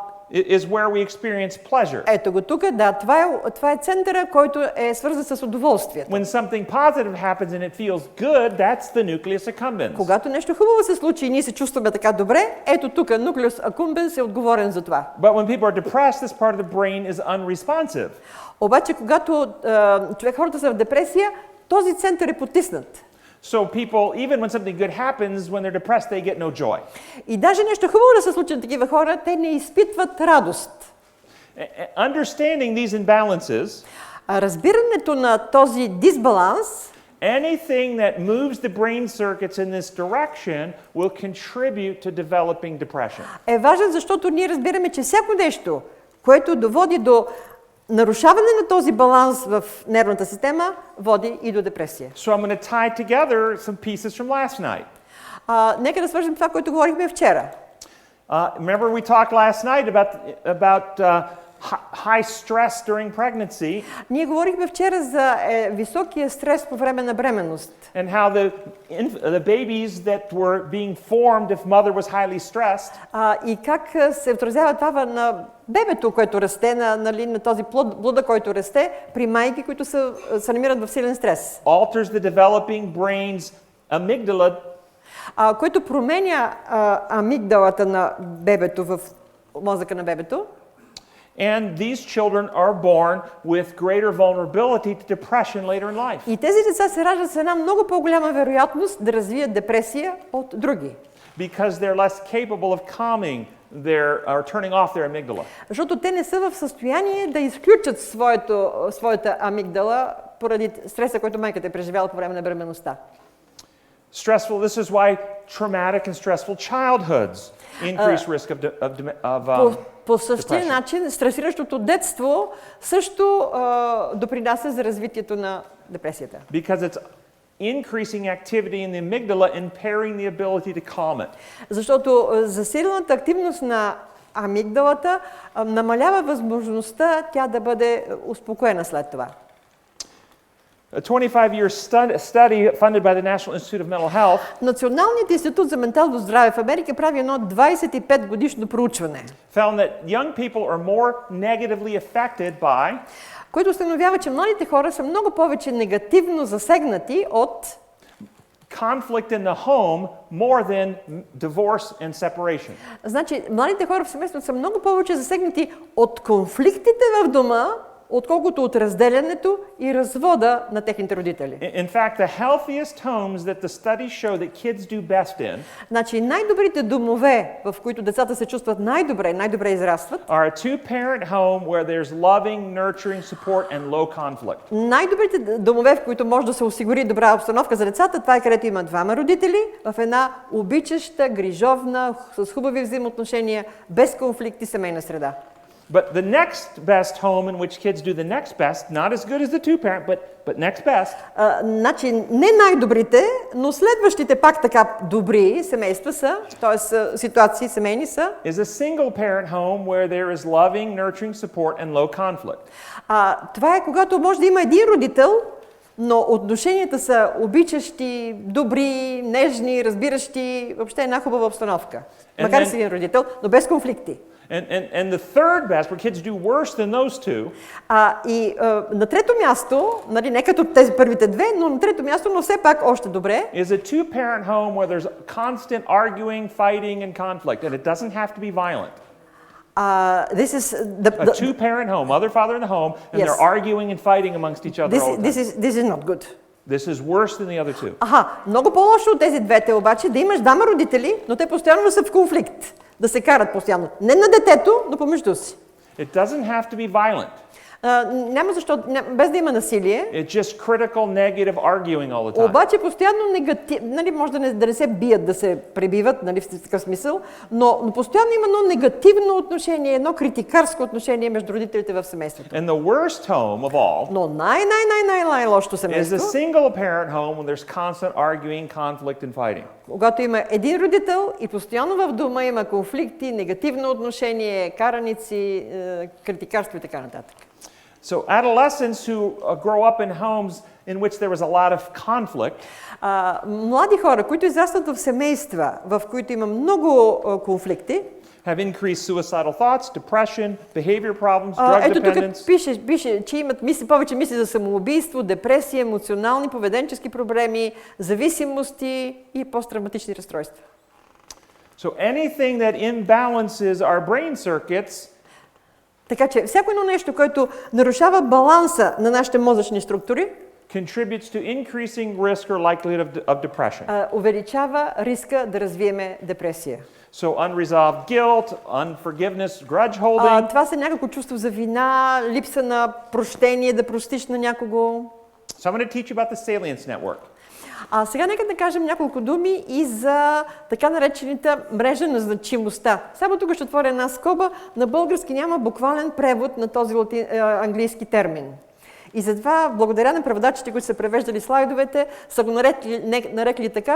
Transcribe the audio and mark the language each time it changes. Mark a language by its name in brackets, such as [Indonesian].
[English] is where we experience pleasure. [Bulgarian] ето го тук, да, това е центъра, който е свързан с удоволствието. [English] When something positive happens and it feels good, that's the nucleus accumbens. [Bulgarian] Когато нещо хубаво се случи и ние се чувстваме така добре, ето тук nucleus accumbens е отговорен за това. [English] But when people are depressed, this part of the brain is unresponsive. [Bulgarian] Обаче, когато хората са в депресия, този център е потиснат. [English] So people, even when something good happens, when they're depressed, they get no joy. [Bulgarian] И даже нещо хубаво да се случи на такива хора, те не изпитват радост. [English] Understanding these imbalances, [Bulgarian] Разбирането на този дисбаланс, [English] anything that moves the brain circuits in this direction will contribute to developing depression. [Bulgarian] е важен, защото ние разбираме, че всяко нещо, което доводи до нарушаване на този баланс в нервната система, води и до депресия. [English] So I'm going to tie together some pieces from last night. [Bulgarian] Нека да свържем това, което говорихме вчера. [English] Remember we talked last night about high stress during pregnancy. [Bulgarian] Ние говорихме вчера за високия стрес по време на бременност. [English] And how the babies that were being formed if mother was highly stressed. [Bulgarian] И как се отразява това на бебето, което расте, на този блуда, който расте, при майки, които се намират в силен стрес. [English] Alters the developing brain's amygdala. [Bulgarian] Което променя амигдалата на бебето в мозъка на бебето. [English] And these children are born with greater vulnerability to depression later in life. [Bulgarian] И тези деца се раждат с една много по-голяма вероятност да развият депресия от други. [English] Because they're less capable of calming or turning off their amygdala. [Bulgarian] Защото те не са в състояние да изключат своята амигдала поради стреса, който майката е преживяла по време на бременността. [English] This is why traumatic and stressful childhoods increase risk of [Bulgarian] По същия начин, стресиращото детство също допринася за развитието на депресията. [English] Because it's increasing activity in the amygdala, impairing the ability to calm it. [Bulgarian] Защото засилената активност на амигдалата намалява възможността тя да бъде успокоена след това. [English] A 25-year study funded by the National Institute of Mental Health [Bulgarian] Националният институт за ментално здраве в Америка прави едно 25 годишно проучване, [English] found that young people are more negatively affected by [Bulgarian] което установява, че младите хора са много повече негативно засегнати от [English] conflict in the home more than divorce and separation. [Bulgarian] Значи, младите хора в семейството са много повече засегнати от конфликтите в дома, отколкото от разделянето и развода на техните родители. [English] In fact, the healthiest homes that the studies show that kids do best in [Bulgarian] Значи най-добрите домове, в които децата се чувстват най-добре израстват, [English] are a two-parent home where there's loving, nurturing support and low conflict. [Bulgarian] най-добрите домове, в които може да се осигури добра обстановка за децата, това е където има двама родители, в една обичаща, грижовна, с хубави взаимоотношения, без конфликти семейна среда. [English] But the next best home in which kids do the next best, not as good as the two-parent, but next best. [Bulgarian] Значи не най-добрите, но следващите пак така добри семейства са, т.е. ситуации семейни са. [English] Is a single-parent home where there is loving, nurturing support and low conflict. [Bulgarian] Това е когато може да има един родител, но отношенията са обичащи, добри, нежни, разбиращи, въобще една хубава обстановка. Макар и с един родител, но без конфликти. [English] And the third best, where kids do worse than those two, [Bulgarian] и на трето място, нали, не като тези първите две, но на трето място, но все пак още добре, [English] is a two-parent home where there's constant arguing, fighting, and conflict, and it doesn't have to be violent. This is A two-parent home, mother, father in the home, and Yes. they're arguing and fighting amongst each other all the time. This is not good. This is worse than the other two. [Bulgarian] Много по-лошо от тези двете обаче, да имаш двама родители, но те постоянно са в конфликт, да се карат постоянно. Не на детето, но помежду си. [English] It doesn't have to be violent. [Bulgarian] Няма защо, без да има насилие. [English] It's just critical, negative arguing all the time. [Bulgarian] Обаче постоянно нали, може да не се бият, да се пребиват, нали, в такъв смисъл, но постоянно има едно негативно отношение, едно критикарско отношение между родителите в семейството. [English] And the worst home of all [Bulgarian] Но най-лошото [English] is [Bulgarian] семейство, [English] a single parent home when there's constant arguing, conflict and fighting. [Bulgarian] когато има един родител и постоянно в дома има конфликти, негативно отношение, караници, критикарство и така нататък. [English] So adolescents who grow up in homes in which there was a lot of conflict, [Bulgarian] млади хора, които израстват в семейства, в които има много конфликти, [English] have increased suicidal thoughts, depression, behavior problems, drug [Bulgarian] ето [English] dependence. [Bulgarian] тук пише, че имат повече мисли за самоубийство, депресия, емоционални, поведенчески проблеми, зависимости и посттравматични разстройства. [English] So anything that imbalances our brain circuits [Bulgarian] Така че всяко едно нещо, което нарушава баланса на нашите мозъчни структури, [English] contributes to increasing risk or likelihood of depression. [Bulgarian] Увеличава риска да развиеме депресия. [English] So unresolved guilt, unforgiveness, grudge holding. [Bulgarian] Това са някакво чувство за вина, липса на прощение, да простиш на някого. [English] So I'm going to teach you about the salience network. [Bulgarian] Сега нека да кажем няколко думи и за така наречената мрежа на значимостта. Само тук ще отворя една скоба. На български няма буквален превод на този английски термин. И затова, благодаря на преводачите, които са превеждали слайдовете, са го нарекли така.